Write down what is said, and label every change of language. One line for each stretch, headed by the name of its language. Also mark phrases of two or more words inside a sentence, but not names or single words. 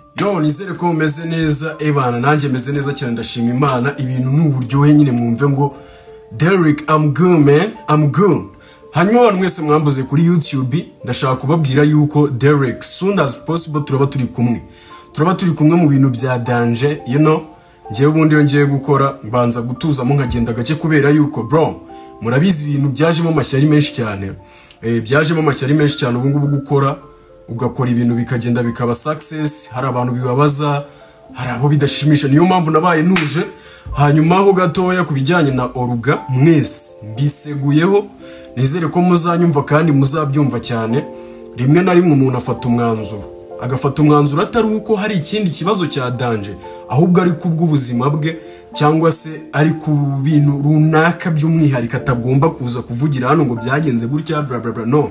Kinyarwanda: Yo nizere ko meze neza ebana nanjye meze neza cyane ndashima Imana ibintu n'uburyohe nyine mwumve ngo Derek
English: I'm good man I'm good.
Kinyarwanda: Hanyuma abantu mwese mwambuze kuri YouTube ndashaka kubabwira yuko Derek
English: soon as possible
Kinyarwanda: turaba turi kumwe mu bintu bya
English: danger you know.
Kinyarwanda: Ngiye ubundi yongeye gukora mbanza gutuza mu nkagenda gace kubera yuko bro murabizi ibintu byajemo amashyari menshi cyane byajemo amashyari menshi cyane ubu ngubu gukora ugakora ibintu bikagenda bikaba success hari abantu bibabaza hari abo bidashimisha niyo mpamvu nabaye nuje hanyuma ho gatoya kubijyanye na Oruga mwese mbiseguyeho nizere ko muzanyumva kandi muzabyumva cyane rimwe na rimwe umuntu afata umwanzuro atari uko hari ikindi kibazo cya danger ahubwo ari kubw'ubuzima bwe cyangwa se ari ku bintu runaka by'umwihariko atagomba kuza kuvugira hano ngo byagenze gutya bla bla bla no.